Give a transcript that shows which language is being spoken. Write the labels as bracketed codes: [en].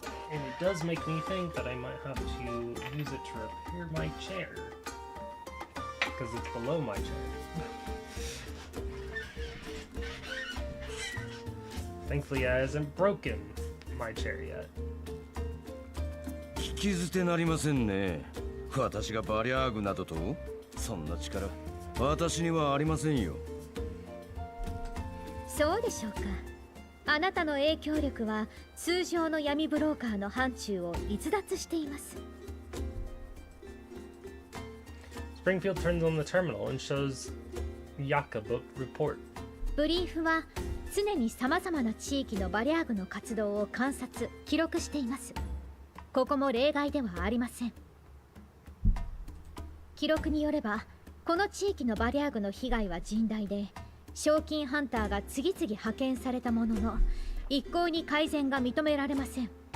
[en] And it does make me think that I might have to use it to repair my chair. Because it's below my chair. Thankfully, it hasn't broken my chair yet. [ja] 聞き捨てなりませんね。私がバリャーグなどと？そんな力、私にはありませんよ。そうでしょうか。あなたの影響力は通常の闇ブローカーの範疇を逸脱しています。 [en] Springfield turns on the terminal and shows Yakabook report. [ja] ブリーフは常に様々な地域のバリャーグの活動を観察・記録しています。ここも例外ではありません。記録によれば、この地域のバリャーグの被害は甚大で、賞金ハンターが次々派遣されたものの、一向に改善が認められません。